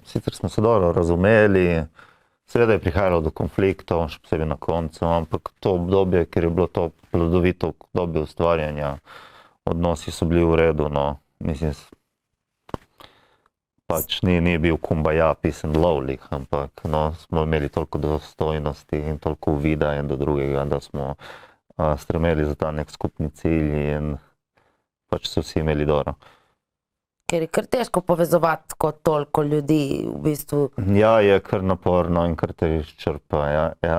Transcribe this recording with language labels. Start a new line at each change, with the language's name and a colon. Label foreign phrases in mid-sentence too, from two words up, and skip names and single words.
Slovenian: Sicer smo se dobro razumeli, seveda je prihajalo do konfliktov, še posebej na koncu, ampak to obdobje, ker je bilo to plodovito obdobje ustvarjanja, odnosi so bili v redu, no, mislim, pač ni bil kumbaya,
English: peace and lovely,
Slovenian: ampak no, smo imeli toliko dostojnosti in toliko uvida en do drugega, da smo stremeli za ta nek skupni cilj in pač so vsi imeli dobro. Ker je kar težko povezovati kot toliko ljudi, v bistvu. Ja, je kar naporno in kar te izčrpa, ja.